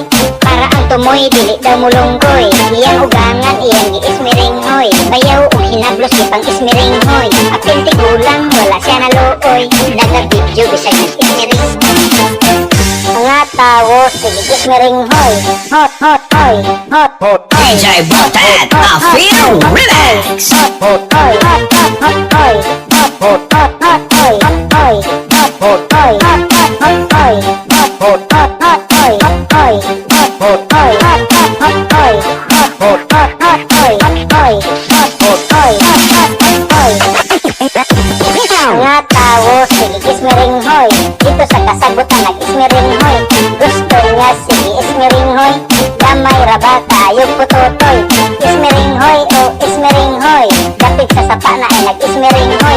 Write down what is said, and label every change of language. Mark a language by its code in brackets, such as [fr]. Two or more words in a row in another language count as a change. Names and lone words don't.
[ceb] Para ang tumoy dili daw mulunggoy. Iyang ugangan iyang gi-ismering hoy. Bayaw og hinablos gipang ismering hoy. Apil tigulang wala siya naluoy. Naga-video bisag nag-ismering. Mga tao, sige kismering hoy. Hot, hot, hoy. Hot, hot, hoy. [en] DJ Botet, I feel relax. Hot, hot, hoy. Hot, hot, hot, hoy. Hot, hot, hot, hot, hoy. Hoy, hot, hot, hoy. Hot, hot, hot, hoy. Hot, hot, hot, hot, hoy. Hoy, hot, hot, hoy. Hot, hot, hot, hoy. Hot, hot, hot, hot, hoy. Hoy, hot, hot, hoy. Hot, hot, hot, hoy. [ceb] Mga tao, sige kismering hoy. Dito sa kasagutan nag-ismering hoy. Gusto niya sige ismering hoy. Damay raba ayog putotoy. Ismering hoy, oh ismering hoy, dapit sa sapa na ay nag-ismering hoy.